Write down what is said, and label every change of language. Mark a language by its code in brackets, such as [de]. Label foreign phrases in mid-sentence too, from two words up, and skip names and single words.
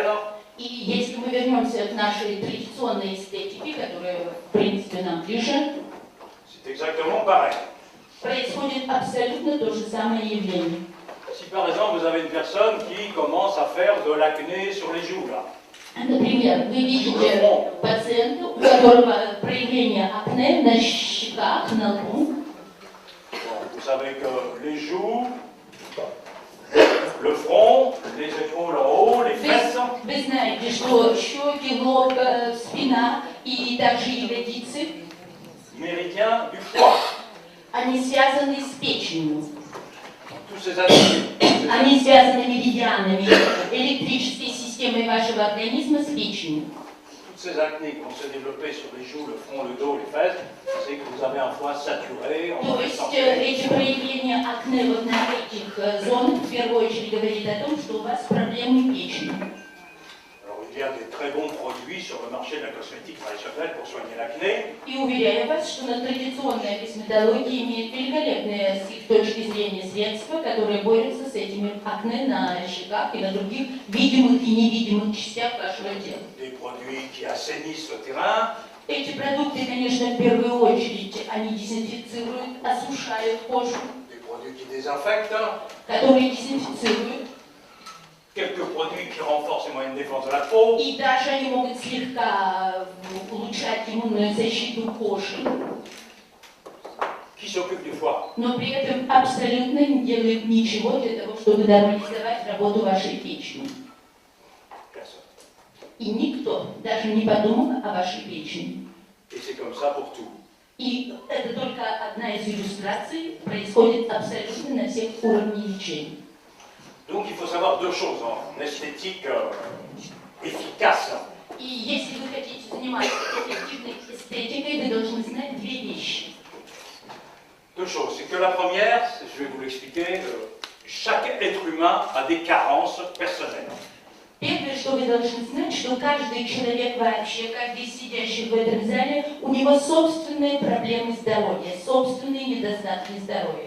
[ru] и если мы вернемся к нашей традиционной эстетике, которая, в принципе, нам ближе, [fr] c'est exactement pareil. [ru] Происходит абсолютно то же самое явление. [fr] Si par exemple vous avez une personne qui commence à faire de l'acné sur les joues, là. [ru] Например, вы видите пациента, у которого проявление акне на щеках, на лбу. [fr] Vous savez que les joues, le front, les épaules en haut, les fesses. [ru] Вы знаете, что щеки, лоб, спина и также ягодицы. [fr] Méridien du foie. [ru] Они связаны с печенью. [fr] Tous ces aspects. [ru] Они связаны меридианами, электрической системой вашего организма с печенью. [fr] Toutes toutes ces acnées qui vont se développer sur les joues, le front, le dos, les fesses, c'est que vous avez un foie saturé, en [ru] То [fr] mauvaise [ru] есть [fr] santé. [ru] эти проявления акне вот на этих зонах в первую очередь говорит о том, что у вас проблемы печени. [fr] Alors il y a des très bons produits sur le marché de la cosmétique traditionnelle pour soigner l'acné. [ru] И уверяю вас, что на традиционная косметология имеет великолепные с их точки зрения средства, которые борются с этими акне на щеках и на других видимых и невидимых частях вашего тела. [fr] Des produits qui assainissent le terrain, [ru] Эти продукты, конечно, в первую очередь, они дезинфицируют, осушают кожу, [fr] des produits qui désinfectent, [ru] которые дезинфицируют, [fr] quelques produits qui renforcent les moyens de défense de la peau, [ru] и даже они могут слегка улучшать иммунную защиту кожи, [fr] qui s'occupent du foie. [ru] но при этом абсолютно не делают ничего для того, чтобы нормализовать работу вашей печени. [fr] Personne. [ru] И никто даже не подумал о вашей печени. [fr] Et c'est comme ça pour tout. [ru] И это только одна из иллюстраций, происходит абсолютно на всех уровнях лечения. [fr] Donc il faut savoir deux choses en esthétique efficace. [ru] И если вы хотите заниматься эффективной эстетикой, вы должны знать две вещи. [fr] Deux choses. C'est que la première, je vais vous l'expliquer, chaque être humain a des carences personnelles. [ru] Первое, что вы должны знать, что каждый человек вообще, каждый сидящий в этом зале, у него собственные проблемы здоровья, собственные недостатки здоровья.